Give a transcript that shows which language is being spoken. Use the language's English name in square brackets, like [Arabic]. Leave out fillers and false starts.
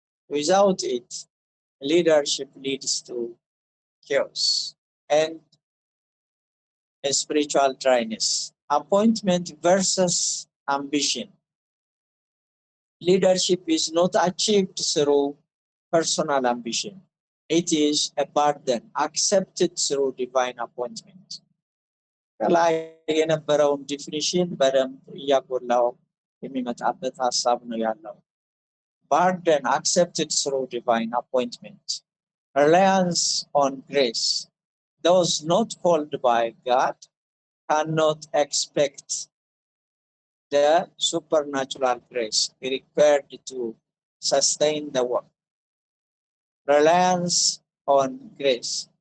[English] Without it, leadership leads to chaos and a spiritual dryness. Appointment versus ambition. Leadership is not achieved through personal ambition. It is a burden accepted through divine appointment. [Amharic] ከላይ የነበረውን ዲፊኒሽን በደንብ እያጎላው የሚመጣበት ሀሳብ ነው ያለው። [English] Burden accepted through divine appointment. Reliance on grace. Those not called by God cannot expect the supernatural grace required to sustain the work. Reliance on grace.